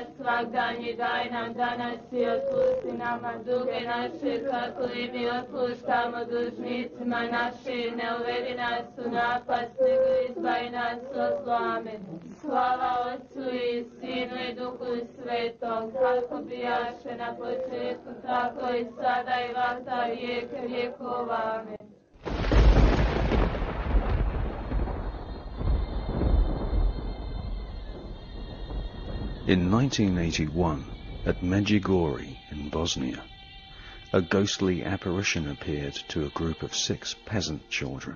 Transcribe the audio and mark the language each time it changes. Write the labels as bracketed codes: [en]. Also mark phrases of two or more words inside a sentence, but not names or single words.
[hr] svagdanji daj nam danas i otpusti nama duge naše, kako i mi otpuštamo dužnicima našim, ne uvedi nas u napast, nego izbavi nas od zla. Amen. Slava Otcu i Sinu i Duhu Svetom, kako bijaše na početku, tako i sada i vata vijeke vjekova. Amen. [en] In 1981, at Medjugorje in Bosnia, a ghostly apparition appeared to a group of 6 peasant children.